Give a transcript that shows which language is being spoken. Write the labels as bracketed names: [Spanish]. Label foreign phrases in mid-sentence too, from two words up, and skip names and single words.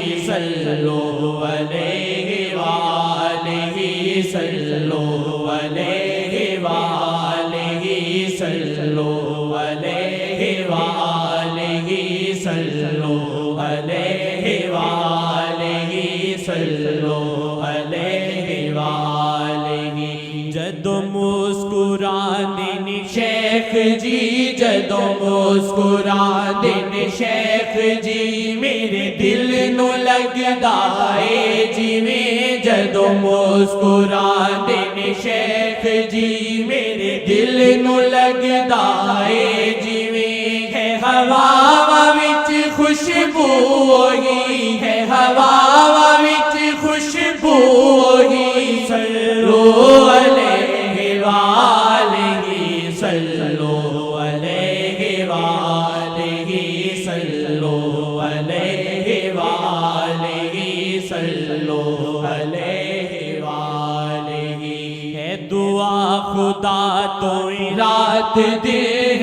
[Arabic] صلو علیہ وآلہ صلو علیہ وآلہ صلو علیہ وآلہ صلو علیہ وآلہ صلو علیہ وآلہ [Punjabi] جدو مسکراندے نے شیخ جی جدو مسکراندے نے شیخ جی میرے دل نو لگدا اے جویں جدو مسکراندے نے شیخ جی میرے دل نو لگدا اے جویں ہے ہوا وچ خوشبو ہوئی ہے ہوا وچ خوشبو ہوئی [Arabic] صلو علیہ وآلہ صلو علیہ وآلہ صلو علیہ وآلہ صلو علیہ وآلہ [Punjabi] ہے دعا خدا تو رات دن